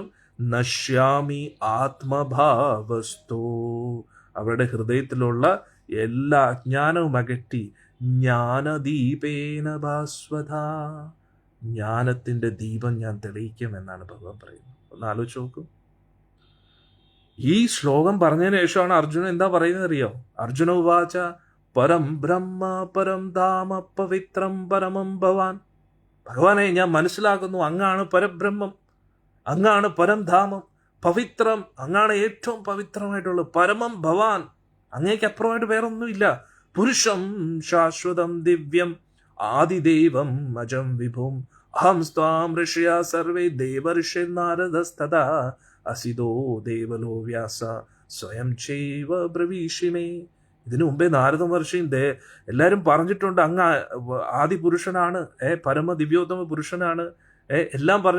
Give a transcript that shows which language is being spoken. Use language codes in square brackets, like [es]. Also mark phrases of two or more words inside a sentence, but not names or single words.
[sa] നശ്യാമി ആത്മഭാവസ്തോ, [ml] അവരുടെ ഹൃദയത്തിലുള്ള എല്ലാ അജ്ഞാനവും അകറ്റി [sa] ജ്ഞാനദീപേന ഭാസ്വത, [ml] ജ്ഞാനത്തിന്റെ ദീപം ഞാൻ തെളിയിക്കും എന്നാണ് ഭഗവാൻ പറയുന്നത്. ഒന്ന് ആലോചിച്ച് നോക്കൂ. ഈ ശ്ലോകം പറഞ്ഞതിന് ശേഷമാണ് അർജുനൻ എന്താ പറയുന്നത് അറിയോ? [sa] അർജുന ഉവാച പരം ബ്രഹ്മ പരം ധാമ പവിത്രം പരമം ഭവാൻ. [ml] ഭഗവാനെ, ഞാൻ മനസ്സിലാക്കുന്നു അങ്ങാണ് പരബ്രഹ്മം, അങ്ങാണ് പരംധാമം, പവിത്രം, അങ്ങാണ് ഏറ്റവും പവിത്രമായിട്ടുള്ളത്. [sa] പരമം ഭവാൻ, [ml] അങ്ങേക്ക് അപ്പുറമായിട്ട് വേറൊന്നുമില്ല. [sa] പുരുഷം ശാശ്വതം ദിവ്യം ആദിദേവം അജം വിഭും അഹം സ്വാം ഋഷിയ സർവേ ദേവർഷി നാരദസ്തദാ അസിതോ ദേവലോ വ്യാസ സ്വയം ചൈവ ബ്രവീഷിമേ. [ml] ഇതിനു മുമ്പേ നാരദ മഹർഷിയും എല്ലാവരും പറഞ്ഞിട്ടുണ്ട് അങ്ങ് ആദിപുരുഷനാണ്, പരമ ദിവ്യോത്തമ പുരുഷനാണ്, എല്ലാം പറഞ്ഞു.